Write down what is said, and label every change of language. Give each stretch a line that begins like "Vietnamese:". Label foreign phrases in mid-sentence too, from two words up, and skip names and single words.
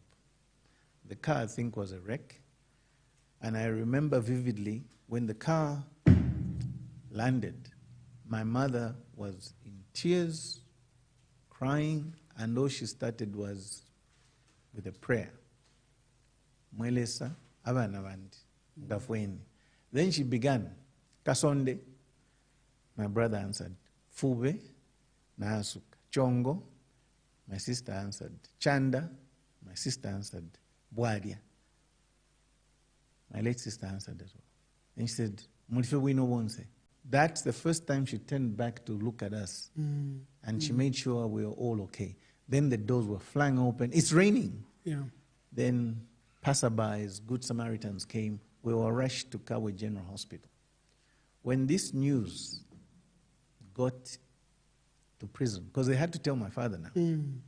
English: The car, I think, was a wreck. And I remember vividly when the car landed, my mother was in tears, crying, and all she started was with a prayer.
Bemba: Mwelesa, abana bandi, ngafweni.
English: Then she began, Kasonde. My brother answered, Fube, Naasuka. Chongo, my sister answered, Chanda, my sister answered, Bwalya. My late sister answered as well. And she said,
Bemba: Mulife wino wonse.
English: That's the first time she turned back to look at us. And she made sure we were all okay. Then the doors were flung open. It's raining. Yeah. Then passerbys, good Samaritans came. We were rushed to Kabwe General Hospital. When this news got to prison, because they had to tell my father now.